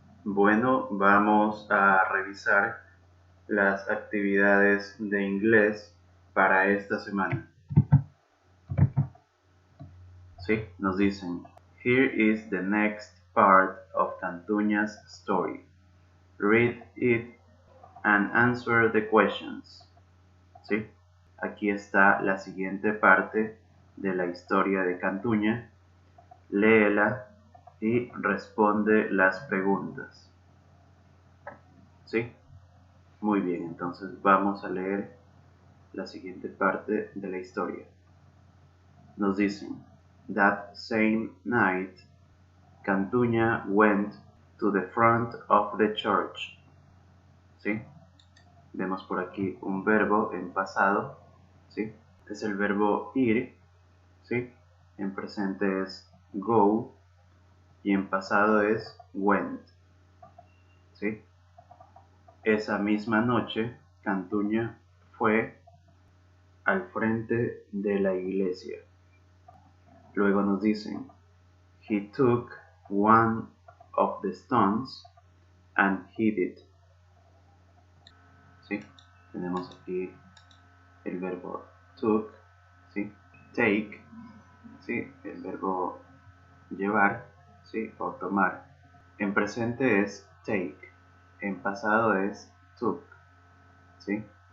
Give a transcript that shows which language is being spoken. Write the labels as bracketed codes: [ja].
[es] Bueno, vamos a revisar las actividades de inglés para esta semana. Sí, nos dicen, [en] here is the next part of Cantuña's story. Read it and answer the questions. [es] Sí, aquí está la siguiente parte de la historia de Cantuña. Léela y responde las preguntas. ¿Sí? Muy bien, entonces vamos a leer la siguiente parte de la historia. Nos dicen, [en] that same night, Cantuña went to the front of the church. [es] ¿Sí? Vemos por aquí un verbo en pasado. ¿Sí? Es el verbo ir. ¿Sí? En presente es go y en pasado es went. ¿Sí? Esa misma noche, Cantuña fue al frente de la iglesia. Luego nos dicen, [en] he took one of the stones and hid it. [es] ¿Sí? Tenemos aquí el verbo took, ¿sí? Take, ¿sí? El verbo llevar, ¿sí? O tomar. En presente es take, en pasado es took, ¿sí?